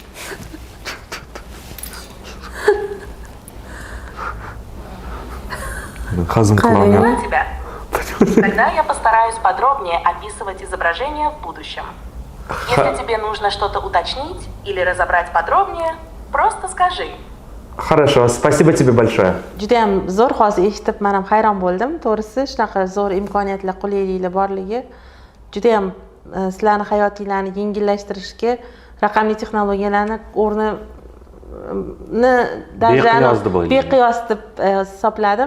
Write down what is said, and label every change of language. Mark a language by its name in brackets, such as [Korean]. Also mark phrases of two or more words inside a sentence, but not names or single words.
[Russian] Поняла тебя. Тогда я постараюсь подробнее описывать изображение в будущем. Если тебе нужно что-то уточнить или разобрать подробнее, просто скажи. Хорошо, спасибо тебе большое. [Uzbek] Judayam zo'r, hozir eshitib men ham hayron bo'ldim. To'g'risi, shunaqa zo'r imkoniyatlar, qulayliklar borligi judayam sizlarning hayotinglarni yengillashtirishga raqamli texnologiyalarni o'rnini beqiyos deb hisobladim.